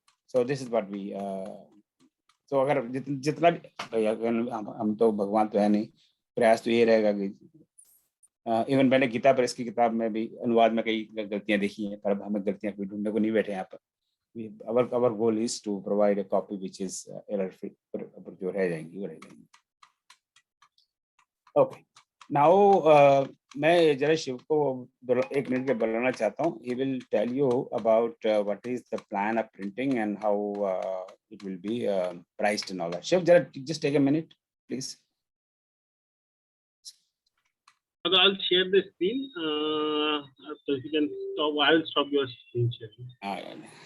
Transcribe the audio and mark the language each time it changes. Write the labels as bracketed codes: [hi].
[en] so this is what we [hi] तो अगर जितना भी भैया हम तो भगवान तो है नहीं, प्रयास तो ये रहेगा कि इवन मैंने गीता प्रेस की किताब में भी अनुवाद में कई गलतियां देखी हैं, पर हमें गलतियां कोई ढूंढने को नहीं बैठे यहाँ पर। [en] our goal is to provide a copy which is error free, [hi] पर जो रह जाएंगी वो रह जाएंगी। ओके नाउ मैं जरा शिव को 1 मिनट के बुलाना चाहता हूँ। [en] he will tell you about what is the plan of printing and how it will be priced and all that. Shiv, just take a minute please. I'll share the screen. So if you can stop, I'll stop your screen sharing.